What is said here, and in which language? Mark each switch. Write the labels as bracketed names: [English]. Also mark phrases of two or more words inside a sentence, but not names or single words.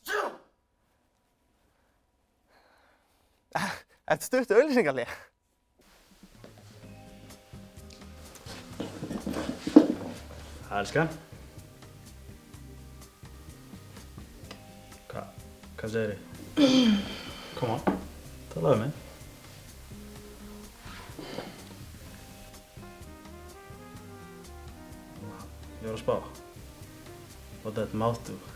[Icelandic] Eftir stutt auglýsingahlé. Elskan. Hvað segir þið? [English] Come on, [Icelandic] talaðu mig. Ég var að spá. [English] What that mouth do?